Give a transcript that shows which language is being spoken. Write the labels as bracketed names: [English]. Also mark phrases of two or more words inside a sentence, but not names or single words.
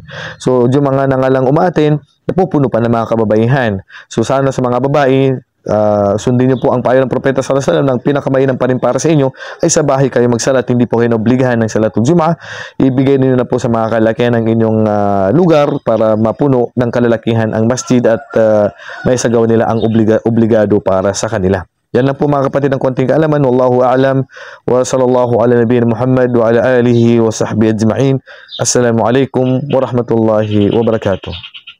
[Filipino] So, Jumu'ah nga lang umaten, napupuno pa ng mga kababaihan. So, sana sa mga babae, sundin niyo po ang payo ng Propeta [Arabic] صلى الله عليه وسلم, [Filipino] ng pinakamainam pa rin para sa inyo ay sa bahay kayo magsala at hindi po kayo obligahan ng [Arabic] صلاة الجمعة. [Filipino] Ibigay niyo na po sa mga kalalakihan ng inyong lugar para mapuno ng kalalakihan ang masjid at may sagawa nila ang obligado para sa kanila. Yan lang po mga kapatid ang konting kaalaman. [Arabic] والله أعلم وصلى الله على نبينا محمد وعلى آله وصحبه أجمعين. السلام عليكم ورحمة الله وبركاته.